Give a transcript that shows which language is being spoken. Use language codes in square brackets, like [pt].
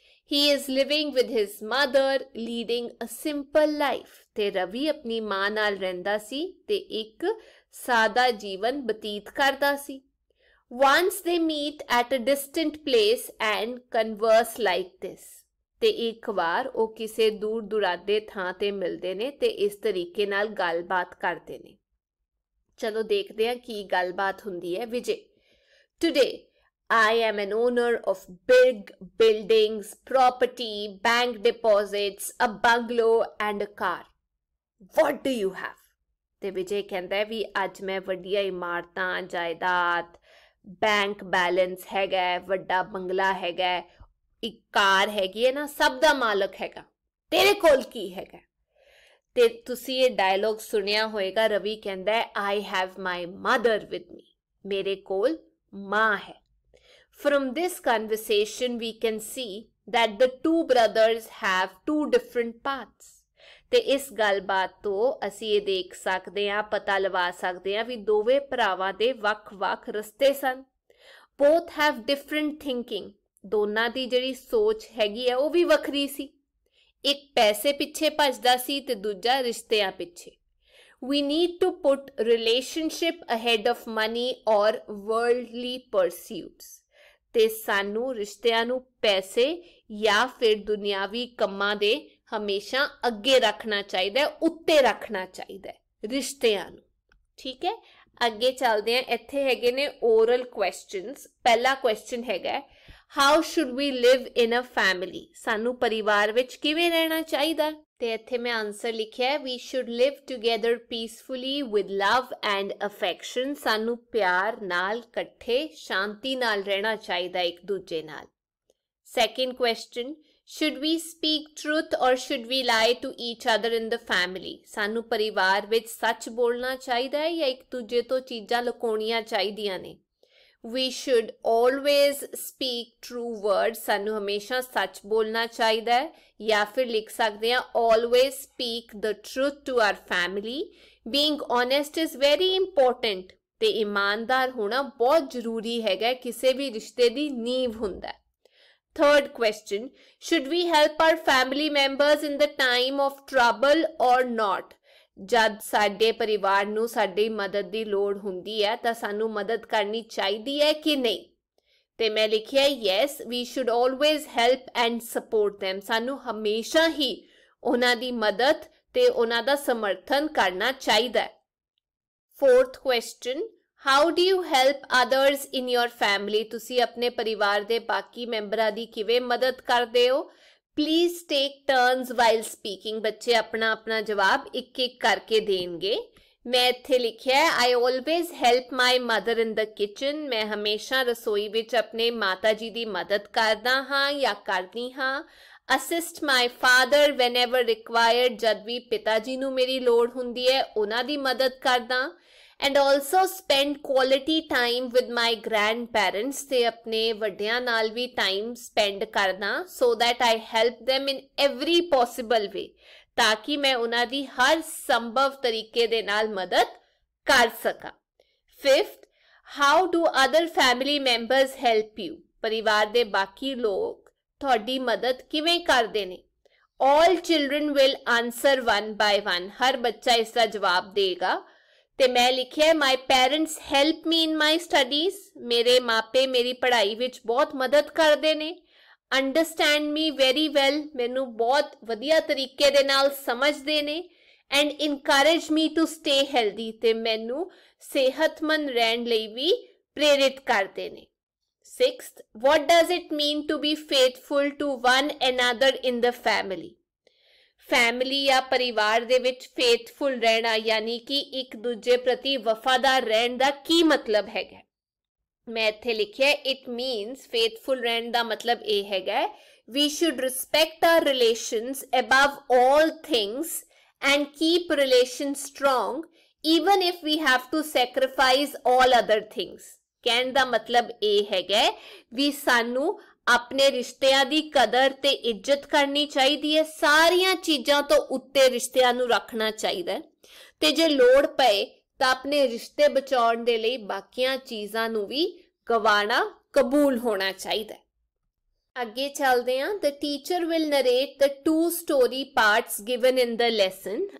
[en] He is living with his mother, leading a simple life [pa] ਤੇ ਰਵੀ ਆਪਣੀ ਮਾਂ ਨਾਲ ਰਹਿੰਦਾ ਸੀ ਤੇ ਇੱਕ ਸਾਦਾ ਜੀਵਨ ਬਤੀਤ ਕਰਦਾ ਸੀ। [en] Once they meet at a distant place and converse like this [pa] ਤੇ ਇੱਕ ਵਾਰ ਉਹ ਕਿਸੇ ਦੂਰ ਦੁਰਾਡੇ ਥਾਂ ਤੇ ਮਿਲਦੇ ਨੇ ਤੇ ਇਸ ਤਰੀਕੇ ਨਾਲ ਗੱਲਬਾਤ ਕਰਦੇ ਨੇ। ਚਲੋ ਦੇਖਦੇ ਹਾਂ ਕੀ ਗੱਲਬਾਤ ਹੁੰਦੀ ਹੈ। [en] Vijay Today I am an owner of big buildings, property, bank deposits, a bungalow and a car। what do you have? [pa] ਤੇ ਵਿਜੇ ਕਹਿੰਦਾ ਹੈ ਵੀ ਅੱਜ ਮੈਂ ਵੱਡੀਆਂ ਇਮਾਰਤਾਂ, ਜਾਇਦਾਦ, ਬੈਂਕ ਬੈਲੈਂਸ ਹੈਗਾ, ਵੱਡਾ ਬੰਗਲਾ ਹੈਗਾ, ਇੱਕ ਕਾਰ ਹੈਗੀ ਹੈ ਨਾ, ਸਭ ਦਾ ਮਾਲਕ ਹੈਗਾ, ਤੇਰੇ ਕੋਲ ਕੀ ਹੈਗਾ? ਤੇ ਤੁਸੀਂ ਇਹ ਡਾਇਲੌਗ ਸੁਣਿਆ ਹੋਏਗਾ, ਰਵੀ ਕਹਿੰਦਾ ਹੈ [en] I have my mother with me, [pa] ਮੇਰੇ ਕੋਲ ਮਾਂ ਹੈ। [en] From this conversation we can see that the two brothers have two different paths. [pa] ਤੇ ਇਸ ਗੱਲਬਾਤ ਤੋਂ ਅਸੀਂ ਇਹ ਦੇਖ ਸਕਦੇ ਹਾਂ, ਪਤਾ ਲਵਾ ਸਕਦੇ ਹਾਂ ਵੀ ਦੋਵੇਂ ਭਰਾਵਾਂ ਦੇ ਵੱਖ-ਵੱਖ ਰਸਤੇ ਸਨ। [en] Both have different thinking. [pa] ਦੋਨਾਂ ਦੀ ਜਿਹੜੀ ਸੋਚ ਹੈਗੀ ਹੈ ਉਹ ਵੀ ਵੱਖਰੀ ਸੀ। ਇੱਕ ਪੈਸੇ ਪਿੱਛੇ ਭੱਜਦਾ ਸੀ ਤੇ ਦੂਜਾ ਰਿਸ਼ਤਿਆਂ ਪਿੱਛੇ। [en] We need to put relationship ahead of money or worldly pursuits. [pa] ਤੇ ਸਾਨੂੰ ਰਿਸ਼ਤਿਆਂ ਨੂੰ ਪੈਸੇ ਜਾਂ ਫਿਰ ਦੁਨਿਆਵੀ ਕੰਮਾਂ ਦੇ ਹਮੇਸ਼ਾ ਅੱਗੇ ਰੱਖਣਾ ਚਾਹੀਦਾ ਹੈ, ਉੱਤੇ ਰੱਖਣਾ ਚਾਹੀਦਾ ਹੈ ਰਿਸ਼ਤਿਆਂ ਨੂੰ। ਠੀਕ ਹੈ, ਅੱਗੇ ਚੱਲਦੇ ਹਾਂ। ਇੱਥੇ ਹੈਗੇ ਨੇ ਓਰਲ ਕੁਐਸਚਨਸ। ਪਹਿਲਾ ਕੁਐਸਚਨ ਹੈਗਾ [en] how should we live in a family, [pa] ਸਾਨੂੰ ਪਰਿਵਾਰ ਵਿੱਚ ਕਿਵੇਂ ਰਹਿਣਾ ਚਾਹੀਦਾ? ਤੇ ਇੱਥੇ ਮੈਂ ਆਨਸਰ ਲਿਖਿਆ ਹੈ we [en] should live together peacefully with love and affection, [pa] ਸਾਨੂੰ ਪਿਆਰ ਨਾਲ ਇਕੱਠੇ ਸ਼ਾਂਤੀ ਨਾਲ ਰਹਿਣਾ ਚਾਹੀਦਾ ਇੱਕ ਦੂਜੇ ਨਾਲ। [en] Second question, should we speak truth or should we lie to each other in the family? [pa] ਸਾਨੂੰ ਪਰਿਵਾਰ ਵਿੱਚ ਸੱਚ ਬੋਲਣਾ ਚਾਹੀਦਾ ਹੈ ਜਾਂ ਇੱਕ ਦੂਜੇ ਤੋਂ ਚੀਜ਼ਾਂ ਲੁਕਾਉਣੀਆਂ ਚਾਹੀਦੀਆਂ ਨੇ? [en] We should always speak true words, [pa] ਸਾਨੂੰ ਹਮੇਸ਼ਾ ਸੱਚ ਬੋਲਣਾ ਚਾਹੀਦਾ ਹੈ। ਜਾਂ ਫਿਰ ਲਿਖ ਸਕਦੇ ਹਾਂ [en] always speak the truth to our family. Being honest is very important, [pa] ਤੇ ਇਮਾਨਦਾਰ ਹੋਣਾ ਬਹੁਤ ਜ਼ਰੂਰੀ ਹੈਗਾ, ਕਿਸੇ ਵੀ ਰਿਸ਼ਤੇ ਦੀ ਨੀਂਵ ਹੁੰਦਾ ਹੈ। [en] Third question, should we help our family members in the time of trouble or not? [pa] ਜਦ ਸਾਡੇ ਪਰਿਵਾਰ ਨੂੰ ਸਾਡੀ ਮਦਦ ਦੀ ਲੋੜ ਹੁੰਦੀ ਹੈ ਤਾਂ ਸਾਨੂੰ ਮਦਦ ਕਰਨੀ ਚਾਹੀਦੀ ਹੈ ਕਿ ਨਹੀਂ? ਤੇ ਮੈਂ ਲਿਖਿਆ [en] yes, we should always help and support them. [pa] ਸਾਨੂੰ ਹਮੇਸ਼ਾ ਹੀ ਉਹਨਾਂ ਦੀ ਮਦਦ ਤੇ ਉਹਨਾਂ ਦਾ ਸਮਰਥਨ ਕਰਨਾ ਚਾਹੀਦਾ ਹੈ। [en] Fourth question, how do you help others in your family? [pa] ਤੁਸੀਂ ਆਪਣੇ ਪਰਿਵਾਰ ਦੇ ਬਾਕੀ ਮੈਂਬਰਾਂ ਦੀ ਕਿਵੇਂ ਮਦਦ ਕਰਦੇ ਹੋ? [en] Please take turns while speaking. [pa] ਬੱਚੇ ਆਪਣਾ ਆਪਣਾ ਜਵਾਬ ਇੱਕ ਇੱਕ ਕਰਕੇ ਦੇਣਗੇ। ਮੈਂ ਇੱਥੇ ਲਿਖਿਆ ਹੈ [en] I always help my mother in the kitchen. [pa] ਮੈਂ ਹਮੇਸ਼ਾ ਰਸੋਈ ਵਿੱਚ ਆਪਣੇ ਮਾਤਾ ਜੀ ਦੀ ਮਦਦ ਕਰਦਾ ਹਾਂ ਜਾਂ ਕਰਦੀ ਹਾਂ। [en] Assist my father whenever required. [pa] ਜਦ ਵੀ ਪਿਤਾ ਜੀ ਨੂੰ ਮੇਰੀ ਲੋੜ ਹੁੰਦੀ ਹੈ ਉਹਨਾਂ ਦੀ ਮਦਦ ਕਰਦਾ। [en] And also spend quality time with my grandparents. [pa] ਤੇ ਆਪਣੇ ਵੱਡਿਆਂ ਨਾਲ ਵੀ [en] time spend [pa] ਕਰਨਾ [en] so that I help them in every possible way. [pa] ਤਾਂ ਕਿ ਮੈਂ ਉਹਨਾਂ ਦੀ ਹਰ ਸੰਭਵ ਤਰੀਕੇ ਦੇ ਨਾਲ ਮਦਦ ਕਰ ਸਕਾਂ। [en] Fifth, how do other family members help you? [pa] ਪਰਿਵਾਰ ਦੇ ਬਾਕੀ ਲੋਕ ਤੁਹਾਡੀ ਮਦਦ ਕਿਵੇਂ ਕਰਦੇ ਨੇ? [en] All children will answer one by one. [pa] ਹਰ ਬੱਚਾ ਇਸ ਦਾ ਜਵਾਬ ਦੇਗਾ। ਤੇ ਮੈਂ ਲਿਖਿਆ [en] my parents help me in my studies. [pa] ਮੇਰੇ ਮਾਪੇ ਮੇਰੀ ਪੜ੍ਹਾਈ ਵਿੱਚ ਬਹੁਤ ਮਦਦ ਕਰਦੇ ਨੇ। [en] Understand me very well. [pa] ਮੈਨੂੰ ਬਹੁਤ ਵਧੀਆ ਤਰੀਕੇ ਦੇ ਨਾਲ ਸਮਝਦੇ ਨੇ। [en] And encourage me to stay healthy. [pa] ਤੇ ਮੈਨੂੰ ਸਿਹਤਮੰਦ ਰਹਿਣ ਲਈ ਵੀ ਪ੍ਰੇਰਿਤ ਕਰਦੇ ਨੇ। [en] Sixth, what does it mean to be faithful to one another in the family? [pa] Family ਜਾਂ ਪਰਿਵਾਰ ਦੇ ਵਿੱਚ ਫੇਥਫੁਲ ਰਹਿਣਾ ਯਾਨੀ ਕਿ ਇੱਕ ਦੂਜੇ ਪ੍ਰਤੀ ਵਫਾਦਾਰ ਰਹਿਣ ਦਾ ਕੀ ਮਤਲਬ ਹੈਗਾ? ਮੈਂ ਇੱਥੇ ਲਿਖਿਆ [en] it means [pa] ਫੇਥਫੁਲ ਰਹਿਣ ਦਾ ਮਤਲਬ ਇਹ ਹੈਗਾ [en] we should respect our relations above all things and keep relations strong even if we have to sacrifice all other things. [pa] ਕਹਿਣ ਦਾ ਮਤਲਬ ਇਹ ਹੈਗਾ ਵੀ ਸਾਨੂੰ ਆਪਣੇ ਰਿਸ਼ਤਿਆਂ ਦੀ ਕਦਰ ਤੇ ਇੱਜ਼ਤ ਕਰਨੀ ਚਾਹੀਦੀ ਹੈ, ਸਾਰੀਆਂ ਚੀਜ਼ਾਂ ਤੋਂ ਉੱਤੇ ਰਿਸ਼ਤਿਆਂ ਨੂੰ ਰੱਖਣਾ ਚਾਹੀਦਾ ਹੈ ਤੇ ਜੇ ਲੋੜ ਪਏ ਤਾਂ ਆਪਣੇ ਰਿਸ਼ਤੇ ਬਚਾਉਣ ਦੇ ਲਈ ਬਾਕੀਆਂ ਚੀਜ਼ਾਂ ਨੂੰ ਵੀ ਗਵਾਣਾ ਕਬੂਲ ਹੋਣਾ ਚਾਹੀਦਾ ਹੈ। ਅੱਗੇ ਚੱਲਦੇ ਹਾਂ। [en] The teacher will narrate the two story parts given in the lesson.